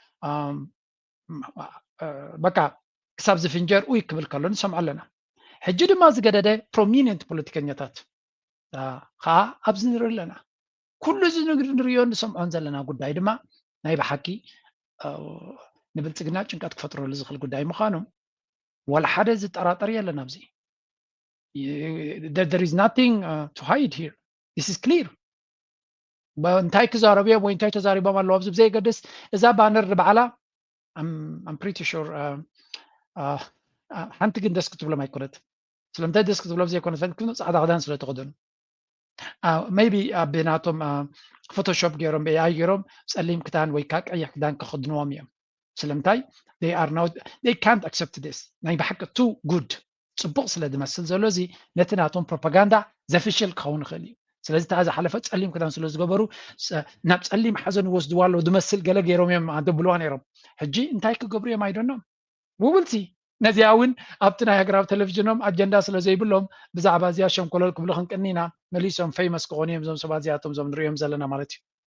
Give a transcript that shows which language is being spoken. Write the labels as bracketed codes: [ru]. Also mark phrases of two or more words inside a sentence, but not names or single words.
[ti] በቃ ክሳብ ዝፍንጀር ውይ ክብል ከሎ ንሰምዖ ኣለና። ሕጂ ድማ ዝገደደ ፕሮሚነንት ፖለቲከኛታት ከዓ ኣብዚ ንርኢ ኣለና። ኩሉ እዚ ንሪኦ ንሰምዖን ዘለና ጉዳይ ድማ ናይ ብሓቂ ንብልጽግና ጭንቀት ክፈጥረሉ ዝኽእል ጉዳይ ምዃኑ ወላ ሓደ ዝጠራጠር የለን። ኣብዚ [en] there is nothing to hide here, this is clear። [ti] እንታይ ክዛረቡ እዮም ወይ እንታይ ተዛሪቦም ኣለዎ ኣብዚ ብዘይገድስ እዛ ባነር ንበዓላ [en] I'm pretty sure [ti] ሓንቲ ግን ደስ ክትብሎም ኣይኮነት። ስለምንታይ ደስ ክትብሎም ዘይኮነት ፈንክም ፃዕዳ ክዳን ስለ ተኸደኑ maybe ኣብናቶም ፎቶሾፕ ገይሮም ብኤኣይ ገይሮም ፀሊም ክዳን ወይ ከዓ ቀይሕ ክዳን ከኸድንዎም እዮም። ስለምንታይ [en] they can't accept this [ti] ናይ ብሓቂ too good ፅቡቕ ስለ ዝመስል ዘሎ እዚ ነቲ ናቶም ፕሮፓጋንዳ ዘፍሽል ክኸውን ይኽእል እዩ። ስለዚ እታ ዝሓለፈ ፀሊም ክዳን ስለ ዝገበሩ ናብ ፀሊም ሓዘን ይወስድዋ ኣለዉ ዝመስል ገለ ገይሮም እዮም ኣደብልዋ ነይሮም። ሕጂ እንታይ ክገብሩ እዮም ኣይደኖም ውብልቲ ነዚኣ እውን ኣብቲ ናይ ሃገራዊ ቴሌቭዥኖም ኣጀንዳ ስለ ዘይብሎም ብዛዕባ እዚኣ ሸንኮለል ክብሉ ክንቅኒና መሊሶም ፈይመስ ክኾኑ እዮም እዞም ሰባት እዚኣቶም ዞም ንሪኦም ዘለና ማለት እዩ።